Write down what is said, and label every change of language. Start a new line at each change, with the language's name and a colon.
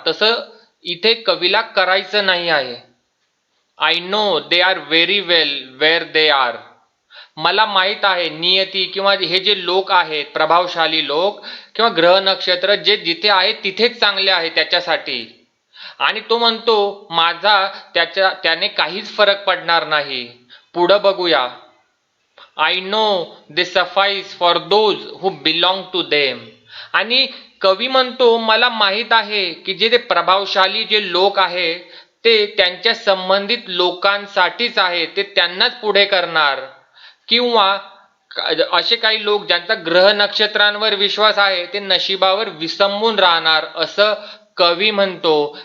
Marathi: तसं इथे कवीला करायचं नाही आहे.
English: I know they are very well where they are.
Marathi: मला माहित आहे नियती किंवा हे जे लोक आहेत, प्रभावशाली लोक किंवा ग्रह नक्षत्र, जे जिथे आहेत तिथेच चांगले आहे त्याच्यासाठी. आणि तो म्हणतो माझा त्याने काहीच फरक पडणार नाही. पुढं बघूया.
English: I know they suffice for those who belong to them.
Marathi: आणि कवी म्हणतो मला माहित आहे की जे प्रभावशाली जे लोक आहेत ते त्यांच्या संबंधित लोकांसाठीच आहे, ते त्यांनाच पुढे करणार. किंवा असे काही लोक ज्यांचा ग्रह नक्षत्रांवर विश्वास आहे ते नशिबावर विसंबून राहणार असं कवी म्हणतो.